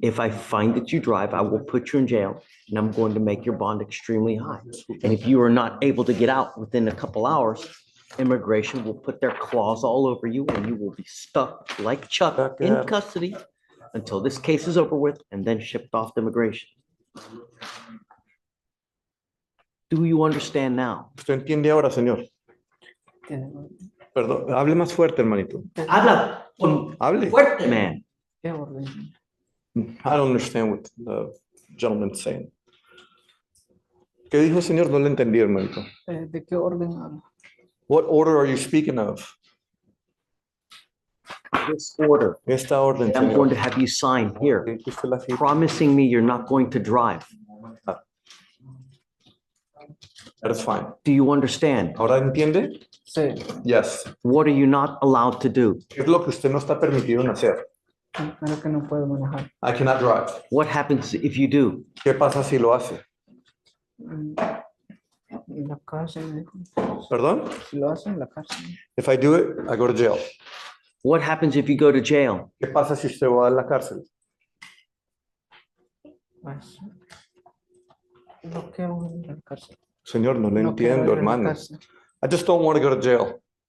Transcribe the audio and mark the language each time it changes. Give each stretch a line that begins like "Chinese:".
English: If I find that you drive, I will put you in jail, and I'm going to make your bond extremely high. And if you are not able to get out within a couple hours, immigration will put their claws all over you, and you will be stuck like Chuck in custody until this case is over with and then shipped off to immigration. Do you understand now?
Spanish: ¿Usted entiende ahora, señor? Perdón, hable más fuerte, hermanito. Habla Hable. fuerte, man. ¿Qué orden?
English: I don't understand what the gentleman's saying.
Spanish: ¿Qué dijo, señor? No le entendí, hermanito. ¿De qué orden habla?
English: What order are you speaking of? This order,
Spanish: Esta orden,
English: I'm going to have you sign here,
Spanish: Que usted la firme.
English: promising me you're not going to drive. That's fine. Do you understand?
Spanish: ¿Ahora entiende? Sí.
English: Yes. What are you not allowed to do?
Spanish: ¿Qué es lo que usted no está permitido en hacer? Creo que no puedo manejar.
English: I cannot drive. What happens if you do?
Spanish: ¿Qué pasa si lo hace? En la cárcel, me dijo. ¿Perdón? Si lo hacen en la cárcel.
English: If I do it, I go to jail. What happens if you go to jail?
Spanish: ¿Qué pasa si usted va a la cárcel? Pues, no quiero ir a la cárcel. Señor, no le No quiero entiendo, ir a la hermano. cárcel.
English: I just don't want to go to jail.